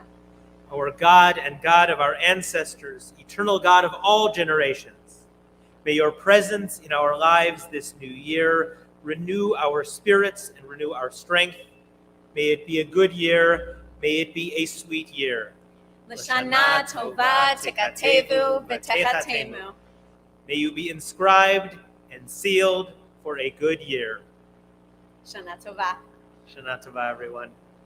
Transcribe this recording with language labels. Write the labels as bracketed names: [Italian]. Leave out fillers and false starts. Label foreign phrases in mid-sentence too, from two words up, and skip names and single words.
[English] Our God and God of our ancestors, eternal God of all generations, may your presence in our lives this new year renew our spirits and renew our strength. May it be a good year. May it be a sweet year. [Hebrew] L'shana tova tekatevu v'techatemu. [English] May you be inscribed and sealed for a good year. [Hebrew] Shana tova. Shana Tova, [English] everyone.